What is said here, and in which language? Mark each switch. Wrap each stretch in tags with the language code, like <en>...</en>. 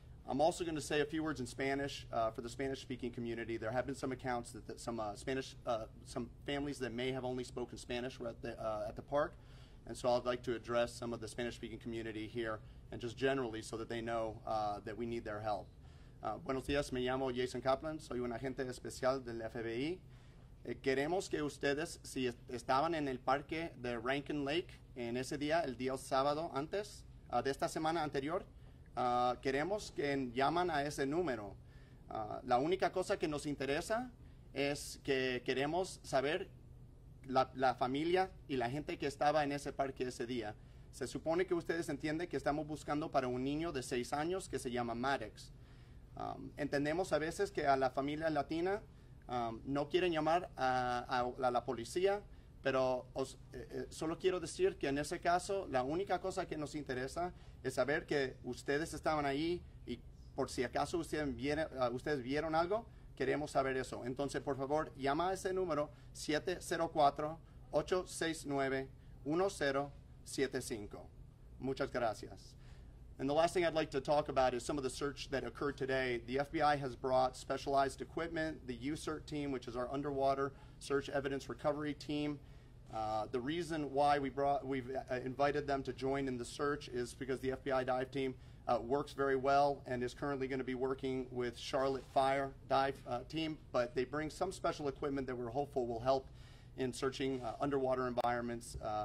<en>I'm also going to say a few words in Spanish for the Spanish-speaking community. There have been some accounts that some some families that may have only spoken Spanish were at the park, and so I'd like to address some of the Spanish-speaking community here, and just generally so that they know that we need their help.</en> <es>Buenos días, me llamo Jason Kaplan, soy un agente especial del FBI. Queremos que ustedes, si estaban en el parque de Rankin Lake en ese día, el día sábado antes de esta semana anterior, queremos que llaman a ese número. La única cosa que nos interesa es que queremos saber la familia y la gente que estaba en ese parque ese día. Se supone que ustedes entienden que estamos buscando para un niño de 6 años que se llama Maddox. Entendemos a veces que a la familia latina no quieren llamar a la policía, pero solo quiero decir que en ese caso la única cosa que nos interesa es saber que ustedes estaban ahí y por si acaso ustedes vieron algo, queremos saber eso. Entonces, por favor, llama a ese número 704-869-1075. Muchas gracias.</es> <en>And the last thing I'd like to talk about is some of the search that occurred today. The FBI has brought specialized equipment, the USERT team, which is our underwater search evidence recovery team. The reason why we've invited them to join in the search is because the FBI dive team works very well and is currently going to be working with Charlotte Fire dive team, but they bring some special equipment that we're hopeful will help in searching underwater environments.</en>